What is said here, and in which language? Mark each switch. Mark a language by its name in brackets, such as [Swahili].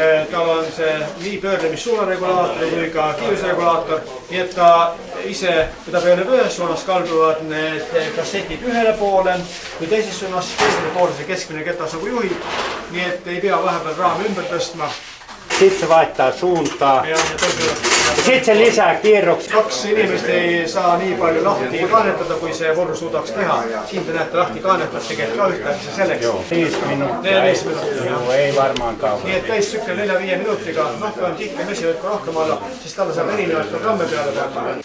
[Estonian] Tal on see nii pöörlemissuunaregulaator kui ka kiirusregulaator, nii et ta ise, kui ta pöörleb ühes suunas, kalduvad need kassetid ühele poole, kui teises suunas, teisele poole see keskmine ketas nagu juhib, nii et ei pea vahepeal raami ümber tõstma. [Finnish] Siit se vaihtaa suuntaa. Ja sitten se lisää kierroksia. [Estonian] 2 inimest ei saa nii palju lahti kaanetada, kui see vorru suudaks teha. Siin te näete lahti kaanetada, tegelikult ka ühtegi see selleks. [Finnish] 5 minuuttia. 5 minuuttia. Joo, ei varmaan kauan. [Estonian] Nii et täissükkel 4-5 minutiga, kui on tihke mesi võtku rohkem alla, siis talle saab erinevaid programme peale panna.